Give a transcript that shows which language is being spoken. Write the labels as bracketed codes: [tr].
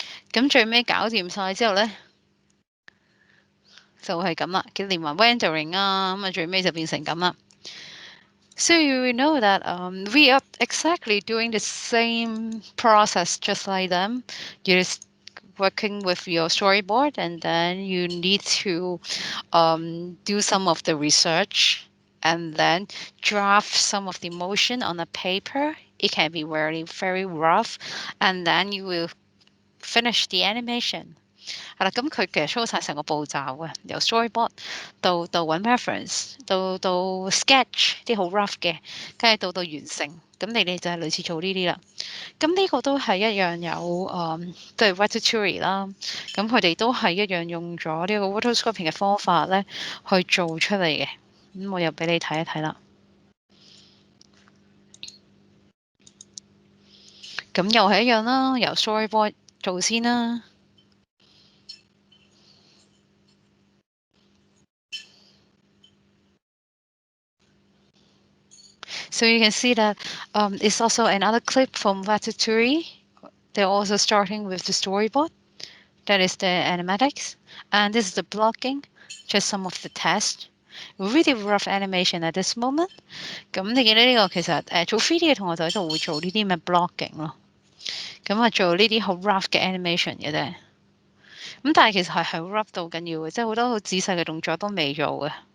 [yue] 咁最尾搞掂晒之後咧，就係咁啦，連埋 rendering 啊，咁啊最尾就變成咁啦。 [en] So you know that we are exactly doing the same process just like them. You're just working with your storyboard, and then you need to do some of the research and then draft some of the motion on a paper. It can be very rough, and then you will finish the animation. [yue] 係啦，咁佢其實 show 晒成個步驟嘅，由 storyboard 到揾 reference，到 sketch 啲好 rough 嘅，跟住到完成。咁你哋就係類似做呢啲啦。咁呢個都係一樣有即係 Ratatouille 啦。咁佢哋都係一樣用咗呢個 rotoscoping 嘅方法咧去做出嚟嘅。咁我又俾你睇一睇啦。咁又係一樣啦，由 storyboard 做先啦。 [en] So you can see that it's also another clip from Ratatouille. They're also starting with the storyboard. That is the animatics. And this is the blocking, just some of the tests. Really rough animation at this moment. [yue] 咁你見到呢個其實做 3D 嘅同學就喺度會做呢啲咩 blocking 咯。咁啊做呢啲好 rough 嘅 animation 嘅啫。咁但係其實係 rough 到緊要嘅，即係好多好仔細嘅動作都未做嘅。